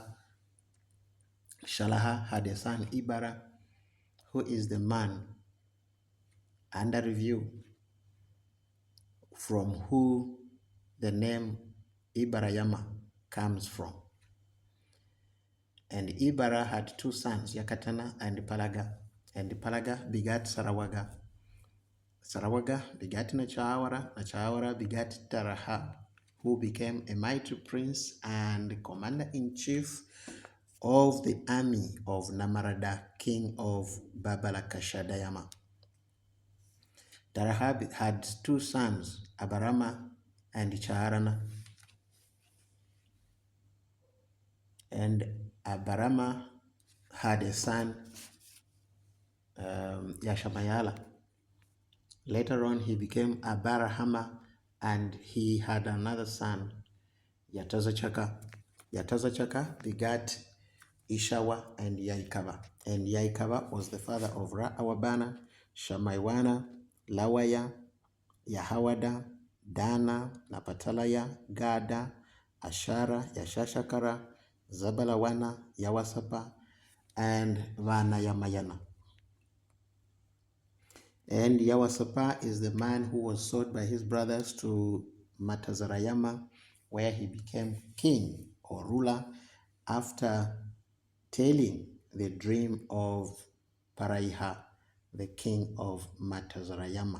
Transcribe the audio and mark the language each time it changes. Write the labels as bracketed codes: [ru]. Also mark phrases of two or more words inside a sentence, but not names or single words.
[en] Shalaha had a son Ibara, who is the man under review, from who the name Ibarayama comes from. And Ibara had two sons, Yakatana and Palaga. And Palaga begat Sarawaga. Sarawaga begat Nachawara. Nachawara begat Taraha, who became a mighty prince and commander-in-chief of the army of Namarada, king of Babalakashadayama. Taraha had two sons, Abarama and Charana. And Abarama had a son, Yashamayala. Later on, he became Abarahama, and he had another son, Yatazachaka. Yatazachaka begat Ishawa and Yaikava. And Yaikava was the father of Ra'awabana, Shamaiwana, Lawaya, Yahawada, Dana, Napatalaya, Gada, Ashara, Yashashakara, Zabalawana, Yawasapa, and Vanayamayana. And Yawasapa is the man who was sold by his brothers to Matazarayama, where he became king or ruler after telling the dream of Paraiha, the king of Matazarayama.